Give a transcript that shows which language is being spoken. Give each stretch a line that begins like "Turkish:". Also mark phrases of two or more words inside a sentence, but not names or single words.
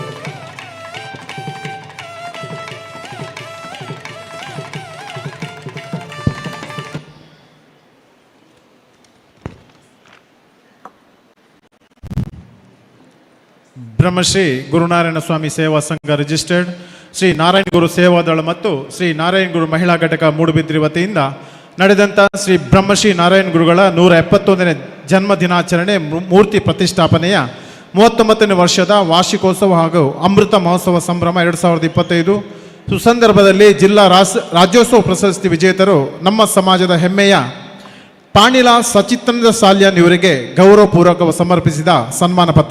Kannada: ಬ್ರಹ್ಮಶ್ರೀ ಗುರುನಾರಾಯಣ ಸ್ವಾಮಿ ಸೇವಾ ಸಂಘ ರಿಜಿಸ್ಟರ್ಡ್ ಶ್ರೀ ನಾರಾಯಣ ಗುರು ಸೇವಾದಳ ಮತ್ತು ಶ್ರೀ ನಾರಾಯಣ ಗುರು ಮಹಿಳಾ ಘಟಕ ಮೂಡುಬಿದ್ರಿ ವತಿಯಿಂದ ನಡೆದಂಥ ಶ್ರೀ ಬ್ರಹ್ಮಶ್ರೀ ನಾರಾಯಣ ಗುರುಗಳ 171ನೇ ಜನ್ಮ ದಿನಾಚರಣೆ ಮೂರ್ತಿ ಪ್ರತಿಷ್ಠಾಪನೆಯ 39ನೇ ವರ್ಷದ ವಾರ್ಷಿಕೋತ್ಸವ ಹಾಗೂ ಅಮೃತ ಮಹೋತ್ಸವ ಸಂಭ್ರಮ 2025 ಸುಸಂದರ್ಭದಲ್ಲಿ ಜಿಲ್ಲಾ ರಾಜ್ಯೋತ್ಸವ ಪ್ರಶಸ್ತಿ ವಿಜೇತರು ನಮ್ಮ ಸಮಾಜದ ಹೆಮ್ಮೆಯ ಪಾಣಿಲ ಸಚಿತ್ತಾನಂದ ಸಾಲ್ಯಾನ್ ಇವರಿಗೆ ಗೌರವಪೂರ್ವಕ ಸಮರ್ಪಿಸಿದ ಸನ್ಮಾನ ಪತ್ರ.